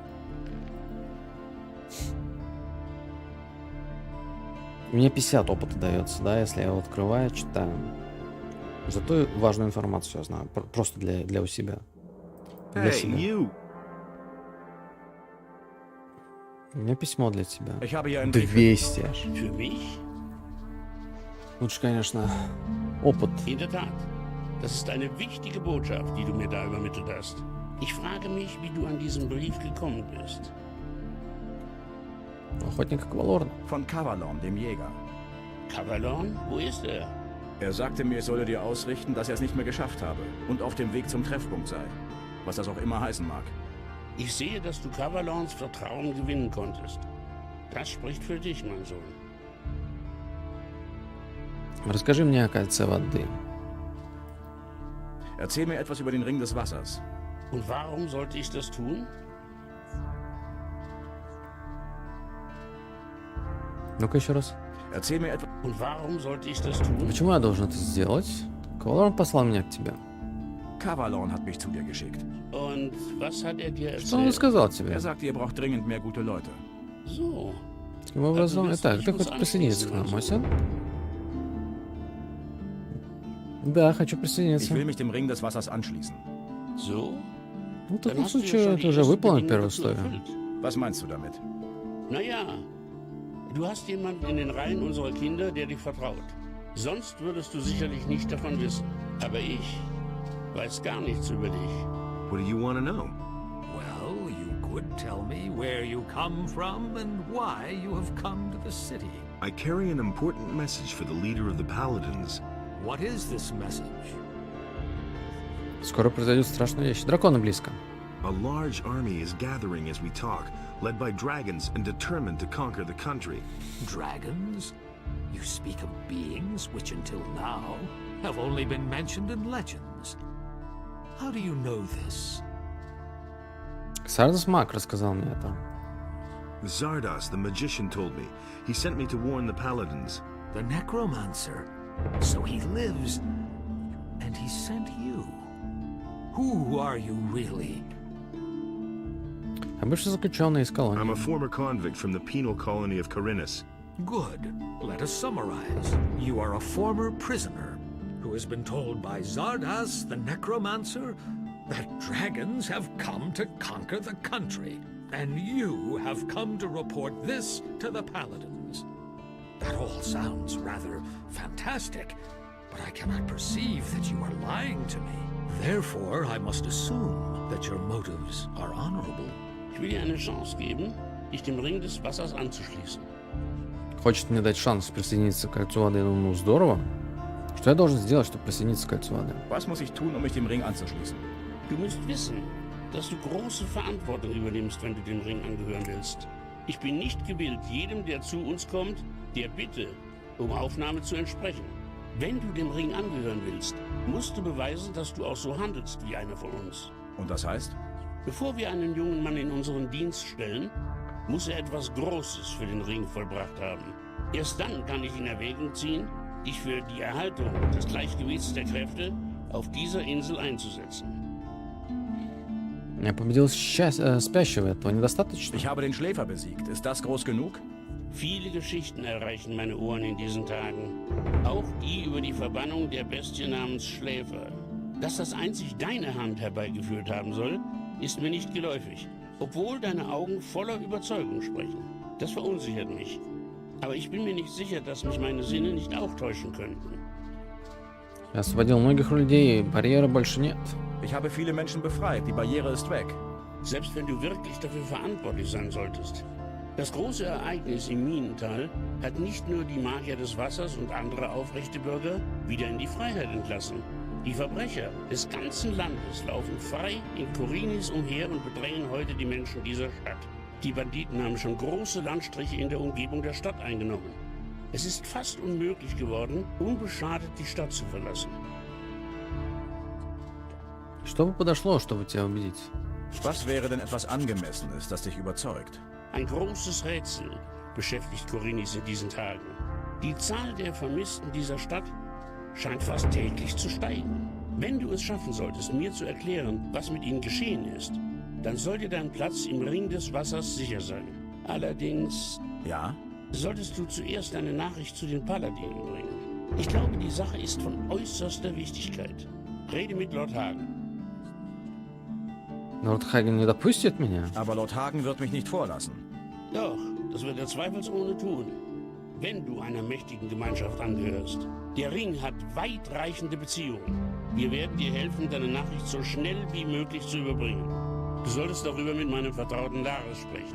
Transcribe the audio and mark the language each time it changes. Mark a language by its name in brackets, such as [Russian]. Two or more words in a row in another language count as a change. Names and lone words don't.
[Russian] Мне 50 опыта дается, да, если я его открываю, читаю. Зато важную информацию я знаю. Просто для у себя. Для себя. You. У меня письмо для тебя. 200 аж. [German] Für mich? [Russian] Лучше, конечно, опыт. [German] In der Tat. Das ist eine wichtige Botschaft, die du mir da übermittelt hast. Ich frage mich, wie du an diesen Brief gekommen bist. [Russian] Охотник Квалорна. [German] Von Kavalon, dem Jäger. Kavalon? Wo ist er? Er sagte mir, ich solle dir ausrichten, dass er es nicht mehr geschafft habe und auf dem Weg zum Treffpunkt sei. Was das auch immer heißen mag. Ich sehe, dass du Kavalons Vertrauen gewinnen konntest. Das spricht für dich, mein Sohn. [Russian] Расскажи мне о кольце воды. [German] Erzähl mir etwas über den Ring des Wassers. Und warum sollte ich das tun? [Russian] Ну-ка еще раз. [German] Erzähl mir etwas. Und warum sollte ich das tun? [Russian] Почему я должен это сделать? Квалорн послал меня к тебе. [German] Kavalon hat mich zu dir geschickt. Und was hat er dir erzählt? [Russian] Что он сказал тебе? [German] Er sagte, ihr braucht dringend mehr gute Leute. So. [Russian] Таким образом, итак, ты хочешь присоединиться к нам, мой сын? Да, хочу присоединиться. [German] Ich will mich dem Ring des Wassers anschließen. So? [Russian] Ну, в таком случае ты уже выполнил первое условие. [German] Was meinst du damit? Naja, du hast jemanden in den Reihen unserer Kinder, der dir vertraut. Sonst würdest du sicherlich nicht davon wissen. Aber ich weiß gar nichts über dich. [English] What do you want to know? Well, you could tell me where you come from and why you have come to the city. I carry an important message for the leader of the Paladins. What is this message? [Russian] Скоро произойдет страшная вещь. Драконы близко. [English] A large army is gathering as we talk, led by dragons and determined to conquer the country. Dragons? You speak of beings which until now have only been mentioned in legends. How do you know this? [Russian] Сардас Мак рассказал мне это. [English] Zardas, the magician, told me. He sent me to warn the paladins. The necromancer. So he lives, and he sent you. Who are you really? [Russian] А бывший заключенный из колонии. [English] I'm a former convict from the penal colony of Corinus. Good. Let us summarize. You are a former prisoner who has been told by Zardas, the necromancer, that dragons have come to conquer the country, and you have come to report this to the paladins. That all sounds rather fantastic, but I cannot perceive that you are lying to me. Therefore, I must assume that your motives are honorable. [German] Ich will dir eine Chance geben, dich dem Ring des Wassers anzuschließen. [Russian] Хочет мне дать шанс присоединиться к кольцу воды. Ну, здорово. Что я должен сделать, чтобы присоединиться к кольцу воды? [German] Was muss ich tun, um mich dem Ring anzuschließen? Du musst wissen, dass du große Verantwortung übernimmst, wenn du dem Ring angehören willst. Ich bin nicht gewillt, jedem, der zu uns kommt, der Bitte um Aufnahme zu entsprechen. Wenn du dem Ring angehören willst, musst du beweisen, dass du auch so handelst wie einer von uns. Und das heißt? Bevor wir einen jungen Mann in unseren Dienst stellen, muss er etwas Großes für den Ring vollbracht haben. Erst dann kann ich in Erwägung ziehen, dich für die Erhaltung des Gleichgewichts der Kräfte auf dieser Insel einzusetzen. [Russian] Я победил спящего, этого недостаточно? [German] Ich habe den Schläfer besiegt. Ist das groß genug? Viele Geschichten erreichen meine Ohren in diesen Tagen. Auch die über die Verbannung der Bestie namens Schläfer. Dass das einzig deine Hand herbeigeführt haben soll, ist mir nicht geläufig. Obwohl deine Augen voller Überzeugung sprechen. Das verunsichert mich. Aber ich bin mir nicht sicher, dass mich meine Sinne nicht auch täuschen könnten. [Russian] Я освободил многих людей, барьера больше нет. [German] Ich habe viele Menschen befreit, die Barriere ist weg. Selbst wenn du wirklich dafür verantwortlich sein solltest. Das große Ereignis im Minental hat nicht nur die Magier des Wassers und andere aufrechte Bürger wieder in die Freiheit entlassen. Die Verbrecher des ganzen Landes laufen frei in Korinis umher und bedrängen heute die Menschen dieser Stadt. Die Banditen haben schon große Landstriche in der Umgebung der Stadt eingenommen. Es ist fast unmöglich geworden, unbeschadet die Stadt zu verlassen. [Russian] Что бы подошло, чтобы тебя убедить? [German] Was wäre denn etwas Angemessenes, das dich überzeugt? Ein großes Rätsel beschäftigt Korinis in diesen Tagen. Die Zahl der Vermissten dieser Stadt scheint fast täglich zu steigen. Wenn du es schaffen solltest, mir zu erklären, was mit ihnen geschehen ist, dann soll dir dein Platz im Ring des Wassers sicher sein. Allerdings... Ja? Solltest du zuerst eine Nachricht zu den Paladinen bringen. Ich glaube, die Sache ist von äußerster Wichtigkeit. Rede mit Lord Hagen. [Russian] Lord Hagen не допустит меня? [German] Aber Lord Hagen wird mich nicht vorlassen. Doch, das wird er zweifelsohne tun. Wenn du einer mächtigen Gemeinschaft angehörst. Der Ring hat weitreichende Beziehungen. Wir werden dir helfen, deine Nachricht so schnell wie möglich zu überbringen. Du solltest darüber mit meinem Vertrauten Lares sprechen.